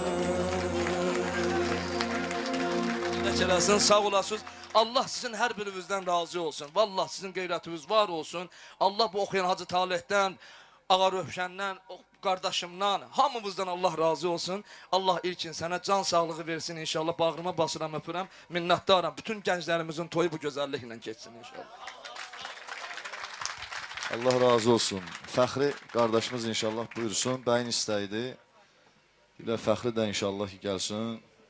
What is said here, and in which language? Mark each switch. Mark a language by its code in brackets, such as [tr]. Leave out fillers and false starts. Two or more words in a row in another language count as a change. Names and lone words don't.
[az] Necələsin, sağ olasınız. Allah sizin her birinizden razı olsun. Vallahi sizin qeyrətiniz var olsun. Allah bu okuyan Hacı Talih'ten, Ağa Rövşəndən, kardeşimden, hamımızdan Allah razı olsun. Allah ilkin sana can sağlığı versin inşallah. Bağrıma basıram, öpürəm, minnətdaram. [tr] Bütün gençlerimizin toyu bu güzellikle geçsin inşallah. [az] Allah razı olsun. Fəxri qardaşımız inşallah buyursun. Bəyin istəyidir. Bir də Fəxri də inşallah ki gəlsin.